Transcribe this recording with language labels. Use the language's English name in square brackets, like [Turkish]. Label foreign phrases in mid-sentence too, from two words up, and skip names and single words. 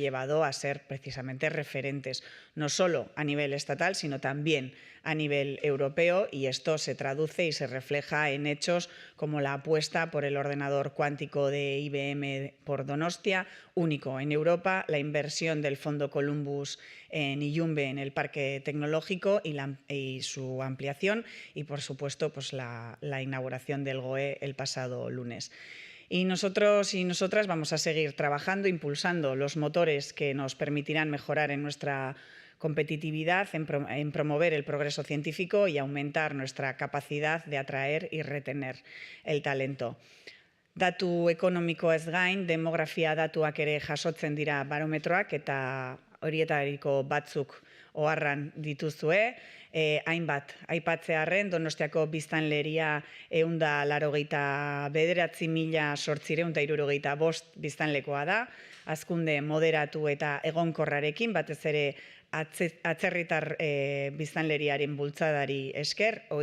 [Spanish] llevado a ser precisamente referentes, no solo a nivel estatal, sino también a nivel europeo, y esto se traduce y se refleja en hechos como la apuesta por el ordenador cuántico de IBM por Donostia, único en Europa, la inversión del Fondo Columbus en Iyumbe, en el parque tecnológico, y su ampliación, y por supuesto pues la inauguración del GOE el pasado lunes. Y nosotros y nosotras vamos a seguir trabajando, impulsando los motores que nos permitirán mejorar en nuestra competitividad, en promover el progreso científico y aumentar nuestra capacidad de atraer y retener el talento. [Basque] Datu ekonomikoez gain, demografia datuak ere jasotzen dira barometroak, eta horietariko batzuk oharran dituzue. Hainbat aipatzearren, Donostiako biztanleria 189.865 biztanlekoa da, hazkunde moderatu eta egonkorrarekin, batez ere atzerritar biztanleriaren bultzadari esker,